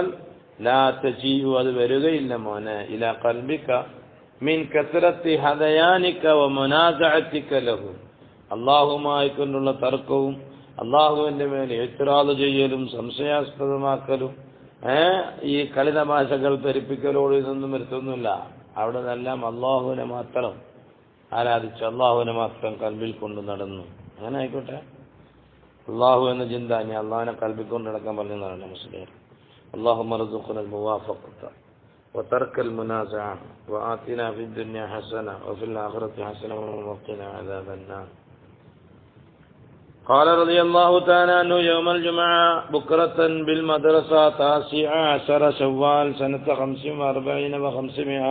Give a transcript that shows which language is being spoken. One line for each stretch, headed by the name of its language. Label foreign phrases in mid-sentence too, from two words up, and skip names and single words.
Arabic: لا تجيء,
Malayalam: അത് വരികയില്ല മോനെ,
Arabic: إلى قلبك من كثرة هذيانك ومنازعتك له,
Malayalam: അല്ലാഹുമായി കൊണ്ടുള്ള തർക്കവും അല്ലാഹുവിന്റെ മേൽ ഇത്റാദ് ചെയ്യലും സംശയാസ്പദമാക്കലും ഈ കളിതമാശകൾ ധരിപ്പിക്കലോട് ഇതൊന്നും വരുത്തൊന്നുമില്ല. അവിടെ നിന്നെല്ലാം അല്ലാഹുവിനെ മാത്രം ആരാധിച്ചു, അള്ളാഹുവിനെ മാത്രം കൽബിൽ കൊണ്ട് നടന്നു. അങ്ങനെ ആയിക്കോട്ടെ, അള്ളാഹു എന്ന ചിന്ത, ഞാൻ അള്ളാഹിനെ കൽബിൽ കൊണ്ട് നടക്കാൻ പറഞ്ഞതാണ് മുസ്ലിം.
Arabic: اللهم ارزقنا الموافقة وترك المنازعة وآتنا في الدنيا حسنة وفي الآخرة حسنة وقنا عذاب النار. قال رضي الله تعالى عنه يوم الجمعة بكرة بالمدرسة 19 شوال سنة 45 و500.